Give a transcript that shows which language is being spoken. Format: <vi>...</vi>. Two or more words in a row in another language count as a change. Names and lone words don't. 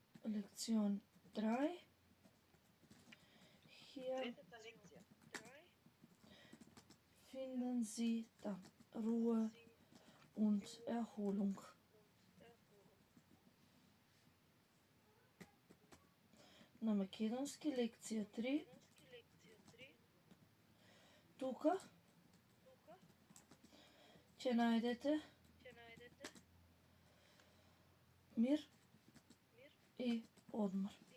<de>лекцион drei. Hier finden Sie da Ruhe und Erholung.</de> <mk>На македонски лекција 3. Тука ќе најдете мир и одмор.</mk>